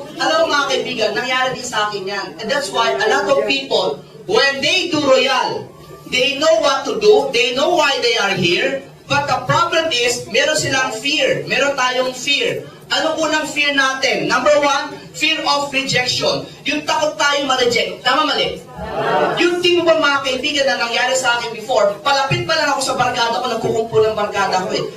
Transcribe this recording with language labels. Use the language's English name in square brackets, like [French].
[Filipino] Alam mo mga kaibigan, nangyari din sa akin yan. [English] And that's why a lot of people, when they do Royal, they know what to do, they know why they are here, but the problem is, [Filipino] meron silang fear. Meron tayong fear. Ano unang fear natin? Number one, [English] fear of rejection. [Filipino] Yung takot tayong ma-reject. Tama, mali? Yung team mo ba mga kaibigan na nangyari sa akin before, palapit pa lang ako sa barkada ko, nagkukumpul ng barkada ko eh.